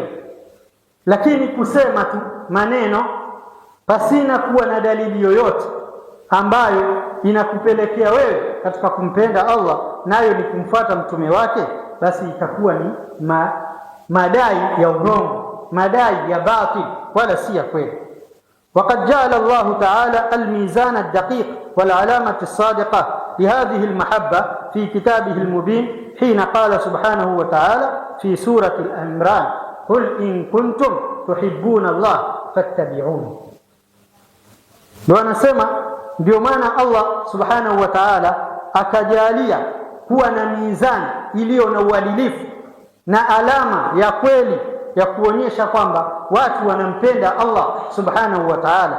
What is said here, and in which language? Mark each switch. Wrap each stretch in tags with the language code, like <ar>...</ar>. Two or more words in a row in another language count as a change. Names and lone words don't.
<sw>Lakini kusema tu maneno pasina kuwa na dalili yoyote ambayo inakupelekea wewe katika kumpenda Allah, nayo ni kumfuata mtume wake, basi itakuwa ni madai ya urongo, madai ya batil, wala si ya kweli.</sw> <ar>وقد جعل الله تعالى الميزان الدقيق والعلامة الصادقة لهذه المحبة في كتابه المبين حين قال سبحانه وتعالى في سورة الأنعام: قل إن كنتم تحبون الله فاتبعوني.</ar> <sw>ndio anasema, ndio maana Allah</sw> <ar>سبحانه وتعالى</ar> <sw>akajalia kuwa na mizani iliyo na uadilifu na alama ya kweli ya kuonyesha kwamba watu wanampenda Allah</sw> <ar>سبحانه وتعالى.</ar>